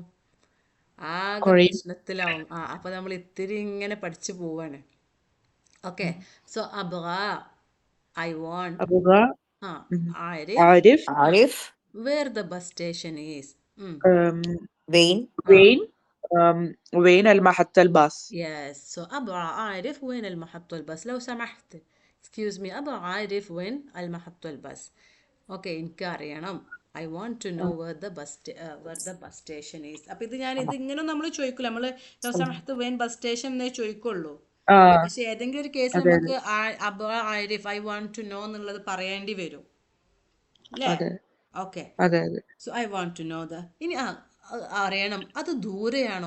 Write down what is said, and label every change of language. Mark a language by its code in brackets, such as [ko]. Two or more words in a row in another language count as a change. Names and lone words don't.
[ml] ആകെ പ്രശ്നത്തിലാവും. അപ്പം നമ്മൾ ഇത്തിരി ഇങ്ങനെ പഠിച്ചു പോവാണ്. [en] Okay, so അബഗ I want, [ar] അബുഗ ആരിഫ് ആരിഫ് [en] Where the bus station is. [ar] വെയിൻ وين وين المحطة الباص. [en] Yes, so [ar] أبغى أعرف وين المحطة الباص لو سمحت. [en] Excuse me, [ar] أبغى أعرف وين المحطة الباص. [ml] Okay, എനിക്ക് അറിയണം. [en] I want to know where the bus station is. [ml] അപ്പം ഇത് ഇങ്ങനെ നമ്മൾ ചോദിക്കില്ല. നമ്മൾ [ar] لو سمحت وين [en] bus station [ml] എന്നേ ചോദിക്കുള്ളൂ. പക്ഷെ ഏതെങ്കിലും ഒരു കേസ് നമുക്ക് [ar] أبغى أعرف [en] I want to know [ml] എന്നുള്ളത് പറയേണ്ടി വരും അല്ലേ. [en] Okay, so I want to know [ml] ഇനി അറിയണം അത് ദൂരെയാണോ.